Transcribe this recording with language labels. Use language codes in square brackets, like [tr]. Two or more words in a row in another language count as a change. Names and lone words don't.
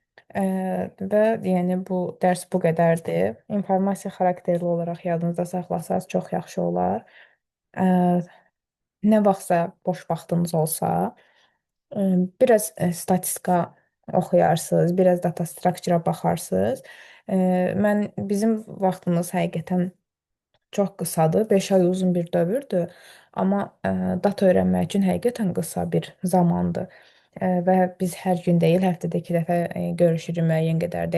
[az] Və yəni bu dərs bu qədərdir. İnformasiya xarakterli olaraq yadınızda saxlasanız çox yaxşı olar. Ə, Nə vaxtsa boş vaxtınız olsa, biraz statistika oxuyarsınız, biraz [en] data structure- [az] a baxarsınız. Mən bizim vaxtımız həqiqətən çox qısadır. 5 ay uzun bir dövrdür. Amma data öyrənmək üçün həqiqətən qısa bir zamandır. Və biz hər gün deyil, həftədə 2 dəfə görüşürük müəyyən qədərdə.